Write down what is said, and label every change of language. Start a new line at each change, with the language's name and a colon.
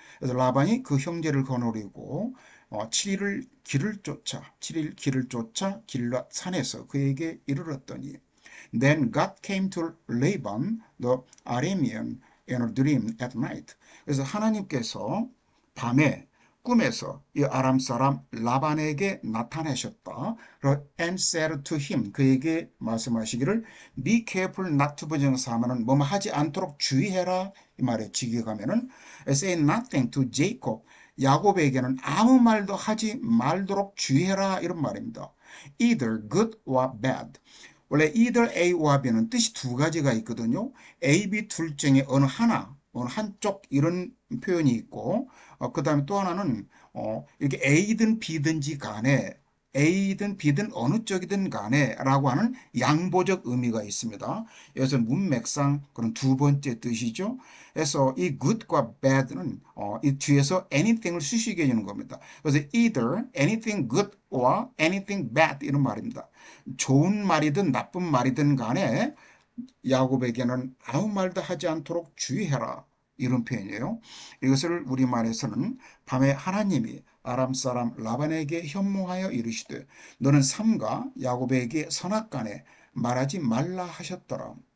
Korean: 그래서 라반이 그 형제를 거느리고 7일 길을 쫓아 길앗 산에서 그에게 이르렀더니
English: Then God came to Laban the Aramean in a dream at night.
Korean: 그래서 하나님께서 밤에 꿈에서 이 아람 사람 라반에게 나타나셨다.
English: And said to him,
Korean: 그에게 말씀하시기를
English: Be careful not to 부정사하면은
Korean: 뭐뭐 하지 않도록 주의해라 이 말에 직역하면은
English: Say nothing to Jacob.
Korean: 야곱에게는 아무 말도 하지 말도록 주의해라 이런 말입니다.
English: Either good or bad.
Korean: 원래 either A와 B는 뜻이 두 가지가 있거든요. A, B 둘 중에 어느 한쪽 이런 표현이 있고, 그 다음에 또 하나는 이렇게 A든 B든지 간에, A든 B든 어느 쪽이든 간에 라고 하는 양보적 의미가 있습니다. 여기서 문맥상 그런 두 번째 뜻이죠. 그래서 이 good과 bad는 이 뒤에서 anything을 수식해 주는 겁니다. 그래서
English: either anything good or anything bad
Korean: 이런 말입니다. 좋은 말이든 나쁜 말이든 간에 야곱에게는 아무 말도 하지 않도록 주의해라 이런 표현이에요. 이것을 우리말에서는 밤에 하나님이 아람 사람 라반에게 현몽하여 이르시되 너는 삼가 야곱에게 선악간에 말하지 말라 하셨더라.